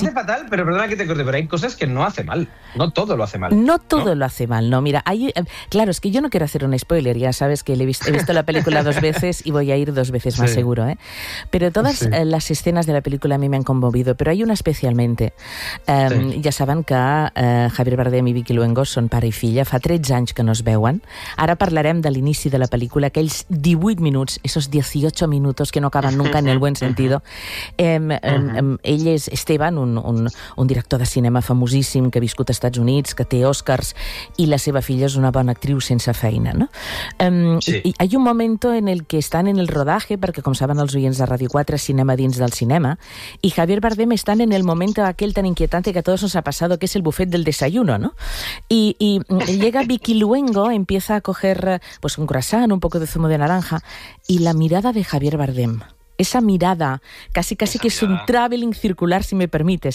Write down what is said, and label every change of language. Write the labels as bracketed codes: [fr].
[es] Lo hace fatal, pero perdona que te corte, pero hay cosas que no hace mal. No todo lo hace mal. No todo lo hace mal, no. Mira, hay... Claro, es que yo no quiero hacer un spoiler, ya sabes que he visto la película dos veces y voy a ir dos veces más seguro, ¿eh? Pero todas las escenas de la película a mí me han conmovido, pero hay una especialmente. Ya saben que [ca] Javier Bardem i Vicky Luengo són pare i filla, fa 13 anys que no es veuen. Ara parlarem de l'inici de la película, aquells 18 minuts, [es] esos 18 minutos que no acaben nunca en el buen sentido. [ca] Ell és Esteban, un director de cinema famosíssim que ha viscut a Estats Units, que té Oscars, i la seva filla és una bona actriu sense feina, no? Sí. [es] Hay un momento en el que están en el rodaje, [ca] perquè com saben els oients de Radio 4, cinema dins del cinema, [es] i Javier Bardem están en el momento aquel tan inquietante que a todos nos ha pasado, que es el buffet del desayuno, ¿no? Y llega Vicky Luengo, empieza a coger pues un croissant, un poco de zumo de naranja, y la mirada de Javier Bardem, esa mirada, casi que es un traveling circular, si me permites,